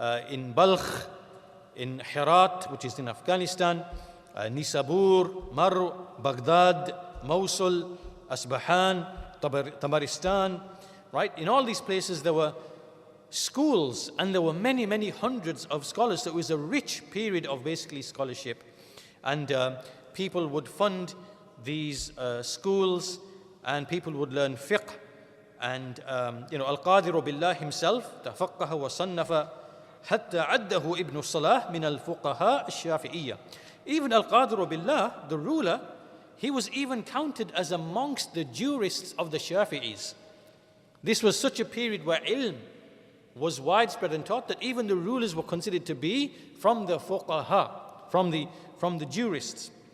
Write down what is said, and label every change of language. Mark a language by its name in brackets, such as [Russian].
[English] in Balkh, in Herat, which is in Afghanistan, Nisabur, Marw, Baghdad, Mosul, Asbahan, Tabaristan, right? In all these places there were schools and there were many, many hundreds of scholars. So it was a rich period of basically scholarship. And people would fund these schools and people would learn fiqh. And Al-Qadiru Billah himself, [Arabic] تفقه وصنف حتى عده ابن الصلاح من الفقهاء الشافعية. [English] Even Al-Qadiru Billah, the ruler, he was even counted as amongst the jurists of the Shafi'is. This was such a period where ilm was widespread and taught that even the rulers were considered to be from the fuqaha, from the jurists.